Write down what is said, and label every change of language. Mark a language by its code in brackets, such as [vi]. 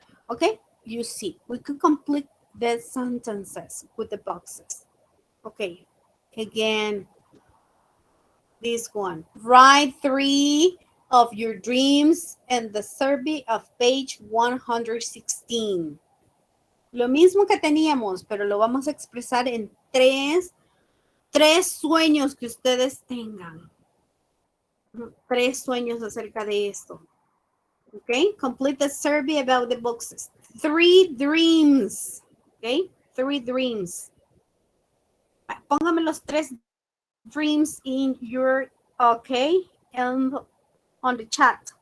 [en] Okay, you see, we could complete the sentences with the boxes. Okay, again, this one. Write 3 of your dreams in the survey of page 116. [es] Lo mismo que teníamos, pero lo vamos a expresar en tres sueños que ustedes tengan. 3 sueños acerca de esto. [en] Okay, complete the survey about the books. 3 dreams. Okay, 3 dreams. [es] Póngame los [en] 3 dreams in your, okay, and on the chat.